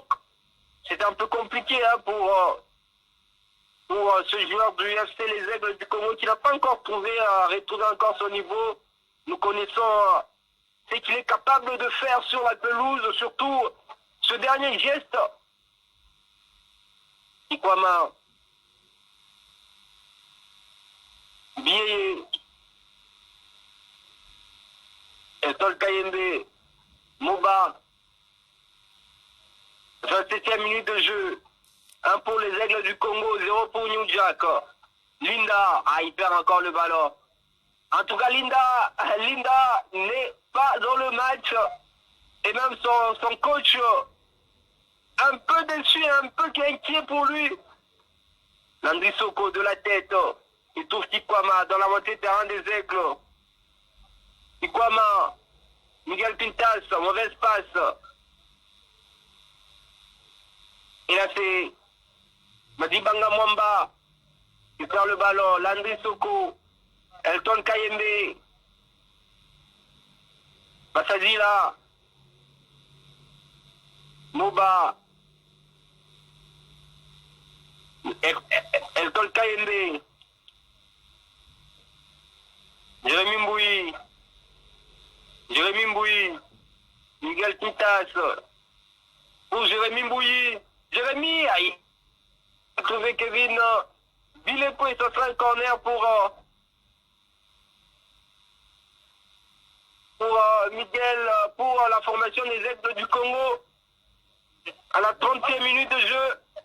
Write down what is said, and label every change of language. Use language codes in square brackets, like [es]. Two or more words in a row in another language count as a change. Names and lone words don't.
[fr] C'était un peu compliqué pour ce joueur du UFC Les Aigles du Congo qui n'a pas encore retrouvé encore son niveau. Nous connaissons ce qu'il est capable de faire sur la pelouse, surtout ce dernier geste. Ikwama. Bieye. Etol Kayembe. Moba. 27e minute de jeu. 1 pour les Aigles du Congo, 0 pour New Jack. Linda, il perd encore le ballon. En tout cas, Linda n'est pas dans le match. Et même son coach, un peu déçu, un peu inquiet pour lui. Landry Soko de la tête. Il trouve Tikwama dans la montée de terrain des Aigles. Tikwama, Miguel Pintas, mauvaise passe. Et là, c'est Madibanga Mwamba qui perd le ballon. Landry Soko, Elton Kayembe, Bassazila, Moba, Elton Kayembe, Jérémy Mbouyi, Miguel Pintas, pour Jérémy Mbouyi. Jérémy a trouvé Kevin Bileko et ce sera un corner pour Miguel, pour la formation des Aigles du Congo à la 30e minute de jeu.